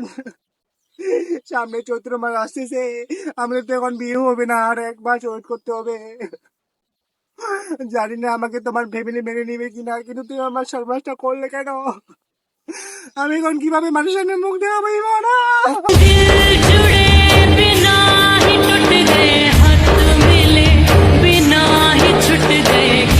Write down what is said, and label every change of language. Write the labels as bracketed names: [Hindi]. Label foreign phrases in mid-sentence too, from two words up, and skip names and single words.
[Bangla] সামনে চৈত্র মাস আসতেছে, আমাদের তো এখন বিয়ে হবে না, আর 1 মাস ওয়েট করতে হবে। জানি না আমাকে তোমার ফ্যামিলি মেনে নিবে কিনা, কিন্তু তুমি আমার সর্বনাশটা করলে কেন? আমি এখন কিভাবে মানুষের সামনে মুখ দেখাবো ইমন? [Hindi] दिल जुड़े बिना ही टूट गए, हाथ मिले बिना ही छूट गए।